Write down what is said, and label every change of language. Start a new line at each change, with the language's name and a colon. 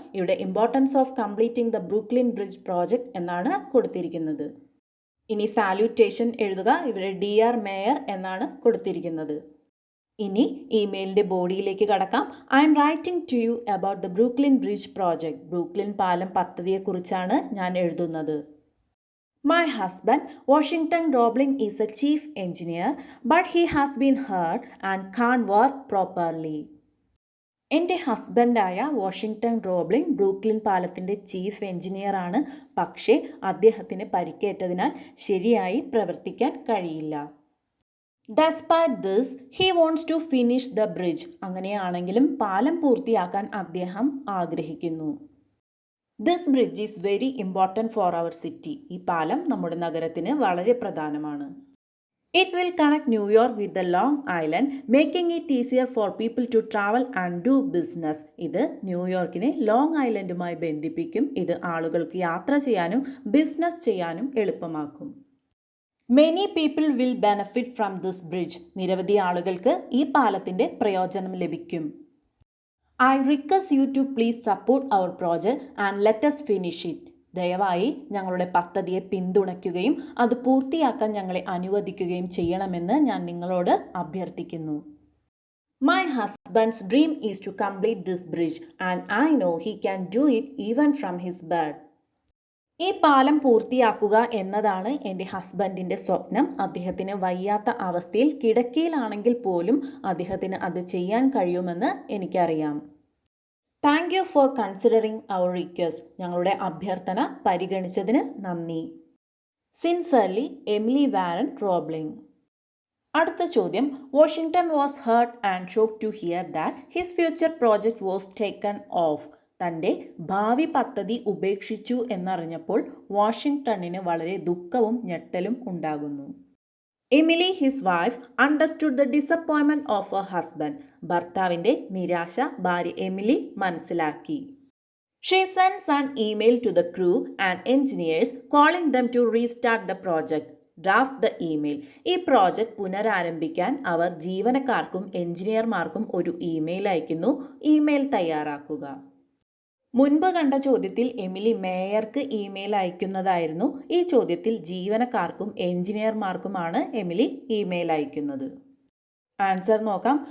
Malayalam: ഇവിടെ importance of completing the Brooklyn bridge project എന്നാണ് കൊടുത്തിരിക്കുന്നത്. ഇനി സാല്യൂട്ടേഷൻ എഴുതുക. ഇവിടെ ഡിയർ മേയർ എന്നാണ് കൊടുത്തിരിക്കുന്നത്. ഇനി ഇമെയിലിൻ്റെ ബോഡിയിലേക്ക് കടക്കാം.
English: I'm writing to you about the Brooklyn Bridge project.
Malayalam: Brooklyn പാലം പദ്ധതിയെക്കുറിച്ചാണ് ഞാൻ എഴുതുന്നത്.
English: My husband, Washington Roebling, is a chief engineer, but he has been hurt and can't work properly.
Malayalam: എൻ്റെ ഹസ്ബൻഡായ വാഷിംഗ്ടൺ റോബ്ലിംഗ് ബ്രൂക്ലിൻ പാലത്തിൻ്റെ chief engineer ആണ്. പക്ഷേ അദ്ദേഹത്തിന് പരിക്കേറ്റതിനാൽ ശരിയായി പ്രവർത്തിക്കാൻ കഴിയില്ല.
English: Despite this, he wants to finish the bridge.
Malayalam: അങ്ങനെയാണെങ്കിലും പാലം പൂർത്തിയാക്കാൻ അദ്ദേഹം ആഗ്രഹിക്കുന്നു.
English: This bridge is very important for our city.
Malayalam: ഈ പാലം നമ്മുടെ നഗരത്തിന് വളരെ പ്രധാനമാണ്.
English: It will connect New York with the Long Island, making it easier for people to travel and do business.
Malayalam: ഇത് ന്യൂയോർക്കിനെ ലോങ് ഐലൻഡുമായി ബന്ധിപ്പിക്കും. ഇത് ആളുകൾക്ക് യാത്ര ചെയ്യാനും ബിസിനസ് ചെയ്യാനും എളുപ്പമാക്കും.
English: Many people will benefit from this bridge.
Malayalam: നിരവധി ആളുകൾക്ക് ഈ പാലത്തിൻ്റെ പ്രയോജനം ലഭിക്കും.
English: I request you to please support our project and let us finish it.
Malayalam: ദയവായി ഞങ്ങളുടെ പദ്ധതിയെ പിന്തുണയ്ക്കുകയും അത് പൂർത്തിയാക്കാൻ ഞങ്ങളെ അനുവദിക്കുകയും ചെയ്യണമെന്ന് ഞാൻ നിങ്ങളോട് അഭ്യർത്ഥിക്കുന്നു.
English: My husband's dream is to complete this bridge and I know he can do it even from his bed.
Malayalam: ഈ പാലം പൂർത്തിയാക്കുക എന്നതാണ് എൻ്റെ ഹസ്ബൻഡിൻ്റെ സ്വപ്നം. അദ്ദേഹത്തിന് വയ്യാത്ത അവസ്ഥയിൽ കിടക്കയിലാണെങ്കിൽ പോലും അദ്ദേഹത്തിന് അത് ചെയ്യാൻ കഴിയുമെന്ന് എനിക്കറിയാം.
English: Thank you for considering our request.
Malayalam: ഞങ്ങളുടെ അഭ്യർത്ഥന പരിഗണിച്ചതിന് നന്ദി.
English: Sincerely, Emily Warren Roebling.
Malayalam: അടുത്ത ചോദ്യം,
English: Washington was hurt and shock to hear that his future project was taken off.
Malayalam: തൻ്റെ ഭാവി പദ്ധതി ഉപേക്ഷിച്ചു എന്നറിഞ്ഞപ്പോൾ വാഷിംഗ്ടണിന് വളരെ ദുഃഖവും ഞെട്ടലും ഉണ്ടാകുന്നു.
English: Emily, his wife, understood the disappointment of her husband.
Malayalam: ഭർത്താവിൻ്റെ നിരാശ ഭാര്യ എമിലി മനസ്സിലാക്കി.
English: She sends an email to the crew and engineers calling them to restart the project. Draft the email.
Malayalam: ഈ പ്രോജക്റ്റ് പുനരാരംഭിക്കാൻ അവർ ജീവനക്കാർക്കും എഞ്ചിനീയർമാർക്കും ഒരു ഇമെയിൽ അയക്കുന്നു. ഇമെയിൽ തയ്യാറാക്കുക. മുൻപ് കണ്ട ചോദ്യത്തിൽ എമിലി മേയർക്ക് ഇമെയിൽ അയക്കുന്നതായിരുന്നു. ഈ ചോദ്യത്തിൽ ജീവനക്കാർക്കും എഞ്ചിനീയർമാർക്കുമാണ് എമിലി ഇമെയിൽ അയക്കുന്നത്. ആൻസർ നോക്കാം.